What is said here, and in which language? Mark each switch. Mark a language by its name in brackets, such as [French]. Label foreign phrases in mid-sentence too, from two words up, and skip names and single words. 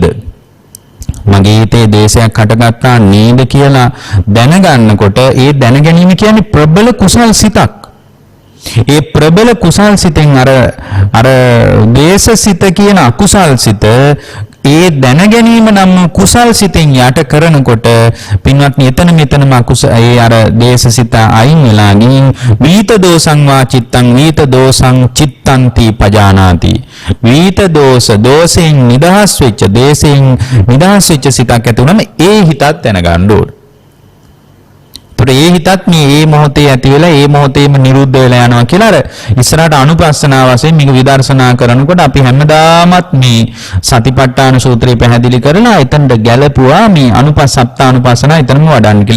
[Sinhala] මගේ හිතේ ද්වේෂයක් හටගත්තා නේද කියලා දැනගන්නකොට ඒ දැනගැනීම කියන්නේ ප්‍රබල කුසල් සිතක්. ඒ ප්‍රබල කුසල් සිතෙන් අර ද්වේෂසිත කියන අකුසල් සිත ඒ දැන ගැනීම නම් කුසල් සිතෙන් යට කරනකොට පින්වත්නි එතනම ඒ අර දේශසිත අයින් වෙලා ගින් [Pali] වීත දෝසං වා චිත්තං වීත දෝසං චිත්තන්ති පජානාති. [Sinhala] වීත දෝෂයෙන් නිදහස් වෙච්ච දේශයෙන් නිදහස් වෙච්ච සිතක් ඇති වුනම ඒ හිතත් දැනගන්න ඕන. ඒ හිතත් මේ මොහොතේ ඇති වෙලා ඒ මොහොතේම නිරුද්ධ වෙලා යනවා කියලා අර ඉස්සරහට අනුපස්සනා වශයෙන් මේක විදර්ශනා කරනකොට අපි හැමදාමත් මේ සතිපට්ඨාන සූත්‍රය පැහැදිලි කරලා එතනට ගැලපුවා මේ අනුපස්සප්තානුපස්සනා එතනම වඩන්න කියලා.